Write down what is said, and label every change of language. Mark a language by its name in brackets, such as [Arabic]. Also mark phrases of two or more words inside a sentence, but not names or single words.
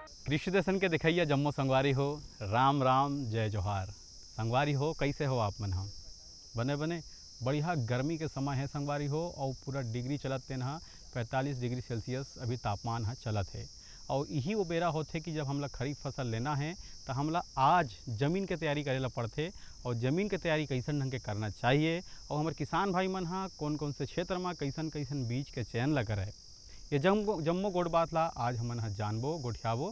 [Chhattisgarhi] कृषि दर्शन के दिखैया जम्मो संगवारी हो। राम राम जय जोहार। संगवारी हो, कैसे हो आप मन? हम बने बने बढ़िया गर्मी के समय है संगवारी हो, और पूरा डिग्री चलत तेन 45 [English] degree Celsius [Chhattisgarhi] अभी तापमान चलत है। और यही वो बेरा होते कि जब हमला खरीफ फसल लेना है तो हमला आज ज़मीन के तैयारी करेला पड़ते। और ज़मीन के तैयारी कैसन ढंग के करना चाहिए, और हमारे किसान भाई मन कौन कौन से क्षेत्र में कैसन कैसन बीज के चयन ल करे, ये जम्मो गोड़ बात ला आज हमन जानबो गोठियाबो।